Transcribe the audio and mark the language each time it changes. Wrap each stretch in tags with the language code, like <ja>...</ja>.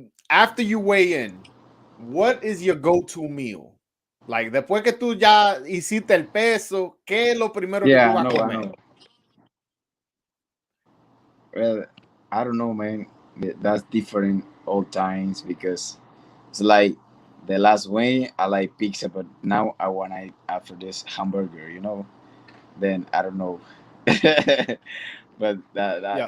<en>After you weigh in, what is your go-to meal?</en> <es>Like, después que tú ya hiciste el peso, ¿qué es lo primero que tú vas a comer?</es> <en>I know. Well, I don't know, man. That's different all times because it's like the last way I like pizza, but now I want to eat after this hamburger, you know. Then I don't know, but Yeah.</en>